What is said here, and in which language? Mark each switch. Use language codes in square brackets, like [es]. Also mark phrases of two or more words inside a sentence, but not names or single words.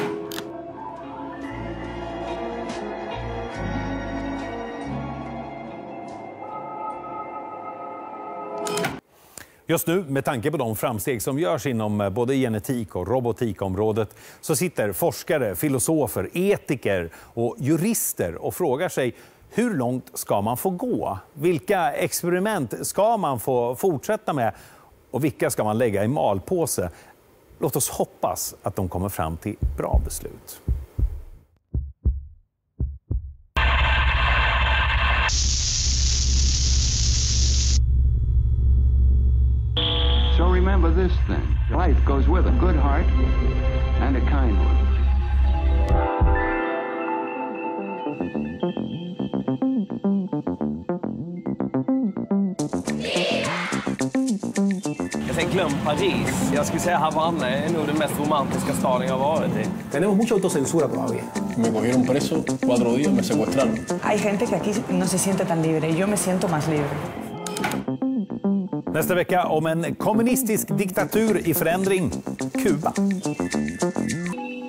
[sv] Just nu, med tanke på de framsteg som görs inom både genetik och robotikområdet, så sitter forskare, filosofer, etiker och jurister och frågar sig: hur långt ska man få gå? Vilka experiment ska man få fortsätta med? Och vilka ska man lägga i malpåse? Låt oss hoppas att de kommer fram till bra beslut. [en] So remember this thing. Life goes with a good heart and a kind one. [sv] Jag säger glöm Paris. Jag skulle säga Havanna är nog den mest romantiska staden jag varit i. [es] Tenemos mucha autocensura todavía. Me cogieron preso 4 días, me secuestraron. Hay gente que aquí no se siente tan libre. Yo me siento más libre. [sv] Nästa vecka om en kommunistisk diktatur i förändring, Kuba.